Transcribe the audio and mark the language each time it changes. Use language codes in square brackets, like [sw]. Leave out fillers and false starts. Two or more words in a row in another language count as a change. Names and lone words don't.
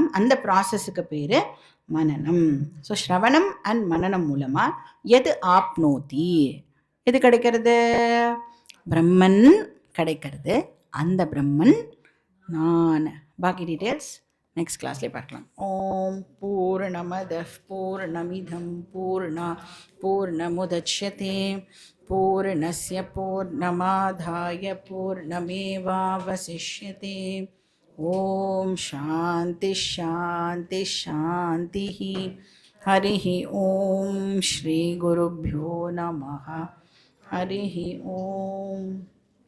[ta] அந்த ப்ராசஸுக்கு பேர் மனநம். ஸோ ஸ்ரவணம் அண்ட் மனநம் மூலமாக எது ஆப்னோதி, எது கிடைக்கிறது? பிரம்மன் கிடைக்கிறது. அந்த பிரம்மன் நான். பாக்கி [en] details next [ta] கிளாஸ்லேயே பார்க்கலாம். [sa] ॐ पूर्णमद पूर्णमिदं पूर्णमुदच्यते पूर्णस्य पूर्णमादाय पूर्णमेवावशिष्यते. ॐ शान्ति शान्ति शान्ति. हरि ॐ श्री गुरुभ्यो नमः. हरि ॐ.